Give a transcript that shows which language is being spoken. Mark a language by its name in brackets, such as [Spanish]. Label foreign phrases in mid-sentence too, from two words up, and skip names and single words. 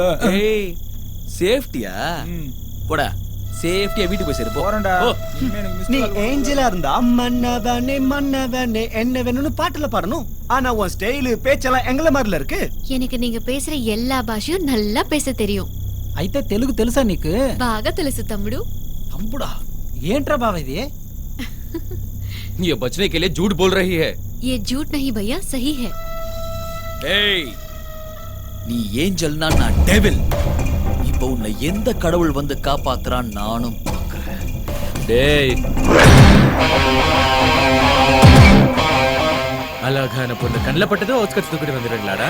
[Tamil] ஏய், சேஃப்டியா? போடா, சேஃப்டியா வீட்டுக்கு போய் சேரு. போறேன்டா. நீ ஏஞ்சலா இருந்தா மன்னவனே மன்னவனே என்ன வேணும்னு பாட்டுல பாடணும். ஆனா உன் ஸ்டைல் பேச்செல்லாம் எங்கள மாதிரில இருக்கு. எனக்கு நீங்க பேசுற எல்லா பாஷையும் நல்லா பேச தெரியும். [Telugu] అయితే తెలుగు తెలుసా నీకు? బాగా తెలుసు తమ్ముడు. తమ్ముడా? ఏంట్రా బావ ఇది? [Hindi] ये बचने के लिए झूठ बोल रही है. ये झूठ नहीं भैया, सही है. [Tamil] ஏய், நீ ஏஞ்சல்னா நான் டெவில். இப்போ உன்னை எந்த கடவுள் வந்து காப்பாத்துறான் நானும் பார்க்கறேன். டேய், அழகான பொண்ணு கண்ணில் பட்டது ஓஸ்கர் தூக்கிட்டு வந்துடுறீங்களாடா?